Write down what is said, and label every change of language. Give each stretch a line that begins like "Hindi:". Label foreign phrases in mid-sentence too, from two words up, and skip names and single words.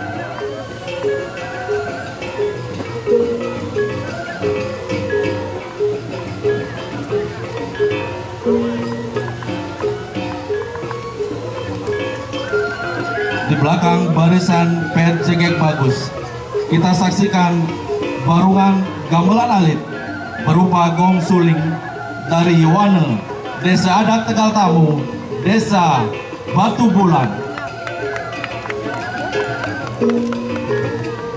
Indonesian: Di belakang barisan band Jegek Bagus, kita saksikan barungan gamelan alit berupa gong suling dari Yowana, Desa Adat Tegal Tamu, Desa Batu Bulan.